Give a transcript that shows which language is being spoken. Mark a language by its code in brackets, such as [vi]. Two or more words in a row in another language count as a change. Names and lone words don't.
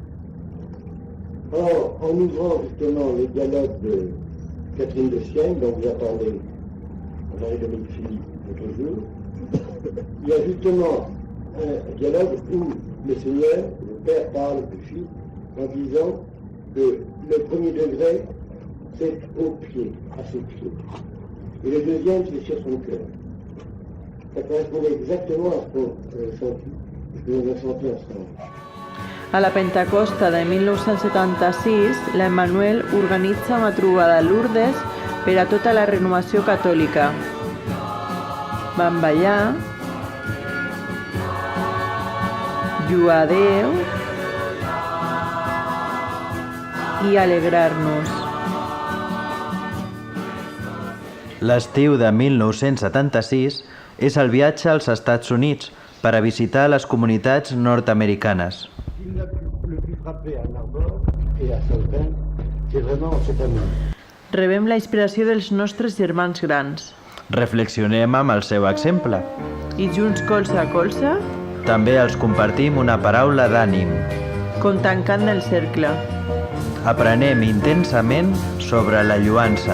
[fr] Or, en ouvrant justement les dialogues de Catherine de Sienne, dont vous attendez Marie-Dominique Philippe l'autre jour, il y a justement un dialogue où le Seigneur, le Père parle du Fils en disant que le premier degré, c'est au pied, à ses pieds. Et le deuxième, c'est sur son cœur. Ça correspondait exactement à ce que nous avons senti ensemble. [ca] A la Pentecosta de 1976, l'Emmanuel organitza una trobada a Lourdes per a tota la renovació catòlica. Vam ballar, lluar a Déu i alegrar-nos. L'estiu de 1976 és el viatge als Estats Units per a visitar les comunitats nord-americanes. [fr] Il a le plus frappé à Narbonne et à Sauternes, c'est vraiment cette année. [ca] Rebem la inspiració dels nostres germans grans. Reflexionem amb el seu exemple. I junts colze a colze, També els compartim una paraula d'ànim. com tancant el cercle. Aprenem intensament sobre la lluança.